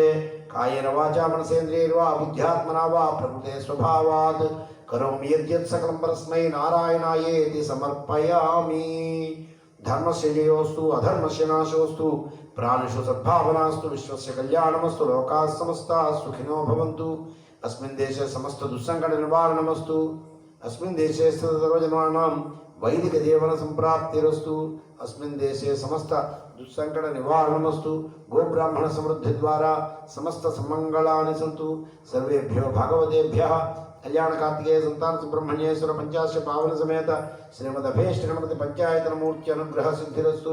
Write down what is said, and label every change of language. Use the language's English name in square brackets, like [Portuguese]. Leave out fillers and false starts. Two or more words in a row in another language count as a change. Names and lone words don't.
[Sanskrit] కాయేన వాచా మనసేంద్రియైర్వా బుద్ధ్యాత్మనా వా ప్రకృతే స్వభావాత్ కరోమి యద్యత్ సకలం పరస్మై నారాయణాయేతి సమర్పయామి. ధర్మస్య జయోస్తు అధర్మస్య నాశోస్తు ప్రాణిషు సద్భావనాస్తు విశ్వస్య కళ్యాణమస్తు లోకాः సమస్తాः సుఖినో భవంతు. అస్మిన్ దేశే సమస్త దుస్సంకట నివారణమస్తు. అస్మిన్ దేశే సర్వజనానాం వైదిక జీవన సంప్రాప్తిరస్తు. అస్మిన్ దేశే సమస్త దుస్సంకట నివారణమస్తు. గోబ్రాహ్మణ సమృద్ధి ద్వారా సమస్త సమంగళాని సంతు. సర్వేభ్యో భాగవతేభ్యః కళ్యాణ కార్తికేయ సంతాన సుబ్రహ్మణ్యేశ్వర పంచాశ పావన సమేత శ్రీమదభీష్ట గణపతి పంచాయతన మూర్తి అనుగ్రహ సిద్ధిరస్తు.